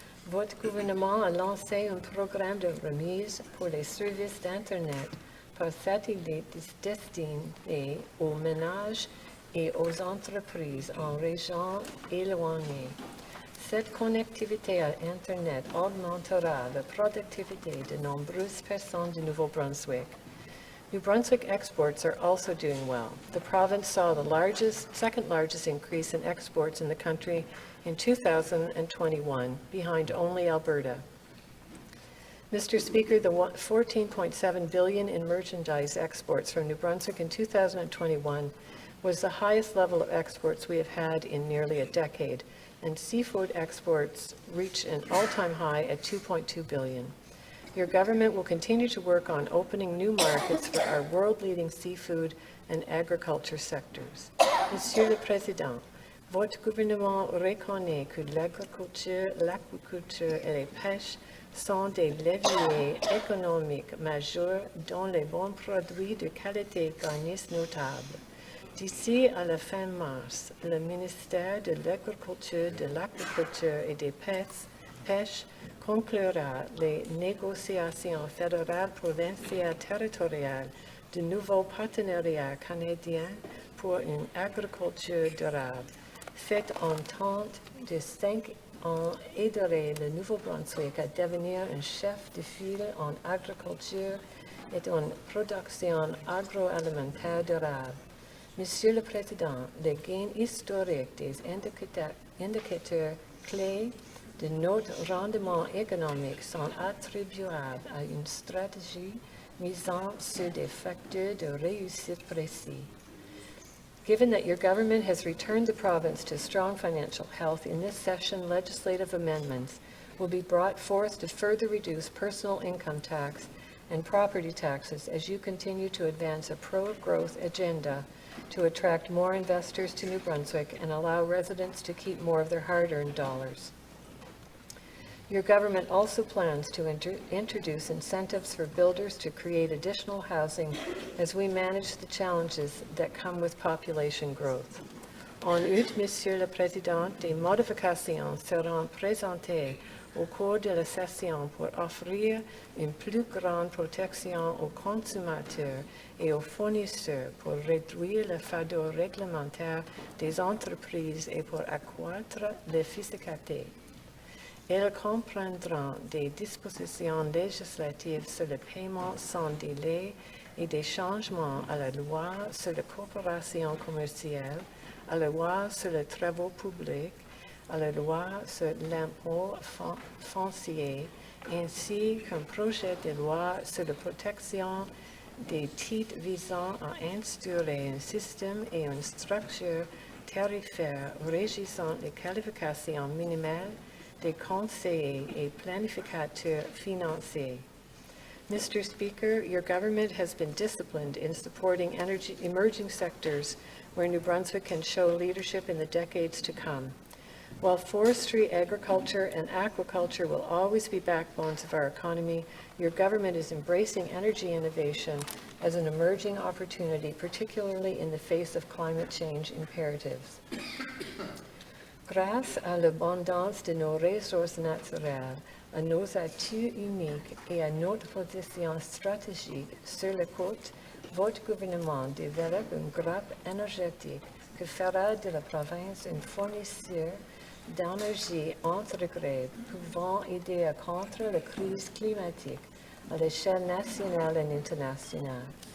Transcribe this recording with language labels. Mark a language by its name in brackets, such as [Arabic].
[French] Votre gouvernement a lancé un programme de remise pour les services d'Internet par satellite destiné aux ménages et aux entreprises en régions éloignées. Cette connectivité à Internet augmentera la productivité de nombreuses personnes du Nouveau-Brunswick. [English] New Brunswick exports are also doing well. The province saw the second largest increase in exports in the country in 2021, behind only Alberta. Mr. Speaker, the $14.7 billion in merchandise exports from New Brunswick in 2021 was the highest level of exports we have had in nearly a decade, and seafood exports reached an all-time high at $2.2 billion. Your government will continue to work on opening new markets for our world-leading seafood and agriculture sectors. [French] Monsieur le Président, votre gouvernement reconnaît que l'agriculture, l'aquiculture et la pêche sont des leviers économiques majeurs dont les bons produits de qualité garantissent notables. D'ici à la fin mars, le ministère de l'Agriculture, de l'Aquaculture et des Pêches conclura les négociations fédérales, provinciales, territoriales de nouveaux partenariats canadiens pour une agriculture durable. Cette entente de 5 ans aiderait le Nouveau-Brunswick à devenir un chef de file en agriculture et en production agroalimentaire durable. Monsieur le Président, les gains historiques des indicateurs clés de notre rendement économique sont attribuables à une stratégie misant sur des facteurs de réussite précis. [English] Given that your government has returned the province to strong financial health, in this session, legislative amendments will be brought forth to further reduce personal income tax and property taxes as you continue to advance a pro-growth agenda to attract more investors to New Brunswick and allow residents to keep more of their hard-earned dollars. Your government also plans to introduce incentives for builders to create additional housing as we manage the challenges that come with population growth. [French] En août, Monsieur le Président, des modifications seront présentées au cours de la session pour offrir une plus grande protection aux consommateurs et aux fournisseurs, pour réduire le fardeau réglementaire des entreprises et pour accroître l'efficacité. Elles comprendront des dispositions législatives sur le paiement sans délai et des changements à la loi sur la coopération commerciale, à la loi sur les travaux publics, à la loi sur l'impôt foncier, ainsi qu'un projet de loi sur la protection des titres visant à instaurer un système et une structure tarifaire régissant les qualifications minimales des conseillers et planificateurs financiers. [English] Mr. Speaker, your government has been disciplined in supporting emerging sectors where New Brunswick can show leadership in the decades to come. While forestry, agriculture, and aquaculture will always be backbones of our economy, your government is embracing energy innovation as an emerging opportunity, particularly in the face of climate change imperatives. [French] Grâce à l'abondance de nos ressources naturelles, à nos atouts uniques et à notre position stratégique sur les côtes, votre gouvernement développe une grappe énergétique qui fera de la province un fournisseur d'énergie intégrée pouvant aider à contre la crise climatique à l'échelle nationale et internationale.